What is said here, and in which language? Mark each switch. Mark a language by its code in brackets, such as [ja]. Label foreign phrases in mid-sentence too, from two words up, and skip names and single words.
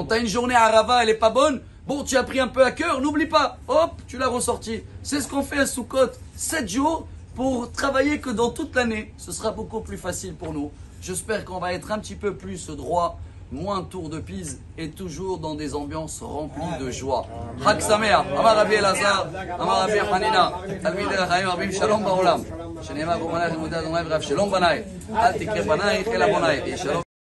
[fr] Tu as une journée à Rava, elle n'est pas bonne. Bon, tu as pris un peu à cœur, n'oublie pas. Hop, tu l'as ressorti. C'est ce qu'on fait à Sukkot. 7 jours pour travailler que dans toute l'année. Ce sera beaucoup plus facile pour nous. J'espère qu'on va être un petit peu plus droit, moins tour de Pise et toujours dans des ambiances remplies de joie. [he] חג שמח, אמר רבי אלעזר, אמר רבי חנינא, תלמידי חכמים מרבים שלום בעולם. שנאמר בו בנייך לימודי ה' ורב שלום בנייך, אל תקרא בנייך אלא בנייך.